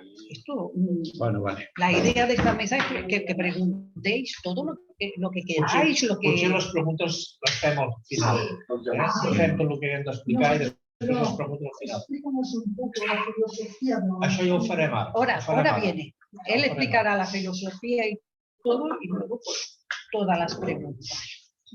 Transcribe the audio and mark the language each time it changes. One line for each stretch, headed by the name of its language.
Spanish: Esto, la idea de esta mesa es que preguntéis todo lo que queráis.
Catalan: Potser les preguntes les fem al final. Fem tot el que hem d'explicar i després les preguntes al final. Això ja ho farem ara.
Spanish: Ahora viene. Él explicará la filosofía y todo, y luego pues, todas las preguntas.